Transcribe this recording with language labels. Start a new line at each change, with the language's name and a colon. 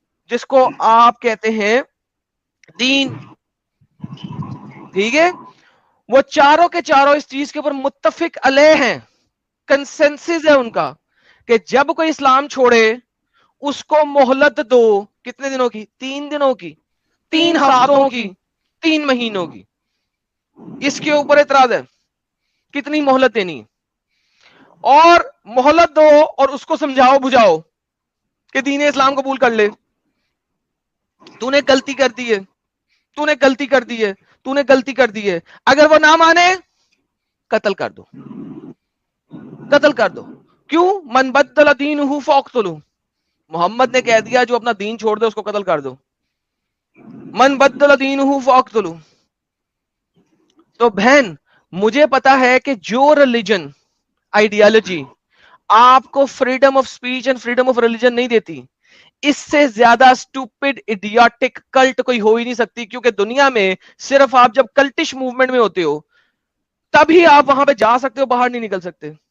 Urdu: جس کو آپ کہتے ہیں دین. ٹھیک ہے, وہ چاروں کے چاروں اس چیز کے اوپر متفق علیہ ہیں, کنسنسس ہے ان کا کہ جب کوئی اسلام چھوڑے اس کو مہلت دو. کتنے دنوں کی؟ 3 دنوں کی, 3 ہفتوں کی, 3 مہینوں کی. اس کے اوپر اعتراض ہے کتنی مہلت دینی, اور مہلت دو اور اس کو سمجھاؤ بجھاؤ کہ دین اسلام قبول کر لے. تو نے غلطی کر دی ہے, تو نے غلطی کر دی ہے, تو نے غلطی کر دی ہے. اگر وہ نہ مانے قتل کر دو, قتل کر دو.
Arabic: کیوں؟ من بدل دینہ فاقتلہ.
Urdu: محمد نے کہہ دیا جو اپنا دین چھوڑ دے اس کو قتل کر دو.
Arabic: من بدل دینہ فاقتلہ.
Urdu: تو بہن مجھے پتا ہے کہ جو ریلیجن آئیڈیالوجی آپ کو freedom of speech and freedom of religion نہیں دیتی, اس سے زیادہ سٹوپڈ ایڈیاٹک کلٹ کوئی ہو ہی نہیں سکتی. کیونکہ دنیا میں صرف آپ جب کلٹش موومنٹ میں ہوتے ہو تبھی آپ وہاں پہ جا سکتے ہو, باہر نہیں نکل سکتے.